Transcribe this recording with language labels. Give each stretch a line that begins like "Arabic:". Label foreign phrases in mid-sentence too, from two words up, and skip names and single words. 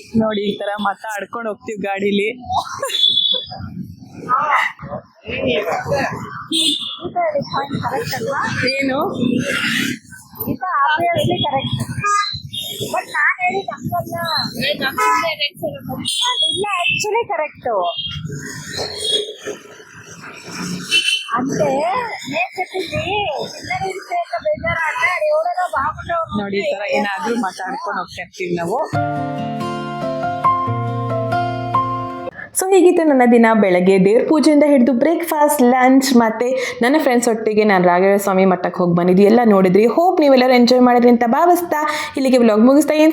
Kannada: ನೋಡಿ ಈ ತರ ಮಾತಾಡ್ಕೊಂಡು ಹೋಗ್ತೀವಿ ಗಾಡೀಲಿ. ಏನು ಕರೆಕ್ಟ್ ಬಟ್ ನಾನು ಹೇಳಿದ ಇಲ್ಲ ಆಕ್ಚುಲಿ ಕರೆಕ್ಟು
Telugu: అంటే నేను చెప్పింది
Kannada: ಬೇಜಾರಾದ್ರೆ
Telugu: ఎవరైనా బాగుంటావు
Kannada: ನೋಡಿ ಈ ತರ ಏನಾದ್ರೂ ಮಾತಾಡ್ಕೊಂಡು ಹೋಗ್ತಾ ಇರ್ತೀವಿ ನಾವು. ಸೊ ಹೀಗಿತ್ತು ನನ್ನ ದಿನ. ಬೆಳಗ್ಗೆ ದೇವ್ರ ಪೂಜೆಯಿಂದ ಹಿಡಿದು ಬ್ರೇಕ್ಫಾಸ್ಟ್, ಲಂಚ್ ಮತ್ತು ನನ್ನ ಫ್ರೆಂಡ್ಸ್ ಒಟ್ಟಿಗೆ ನಾನು ರಾಘವೇಂದ್ರ ಸ್ವಾಮಿ ಮಠಕ್ಕೆ ಹೋಗಿ ಬಂದಿದ್ದು ಎಲ್ಲ ನೋಡಿದ್ರಿ. ಹೋಪ್ ನೀವೆಲ್ಲರೂ ಎಂಜಾಯ್ ಮಾಡಿದ್ರಿ ಅಂತ ಭಾವಿಸ್ತಾ ಇಲ್ಲಿಗೆ ವ್ಲಾಗ್ ಮುಗಿಸ್ತಾ ಇದ್ದೀನಿ.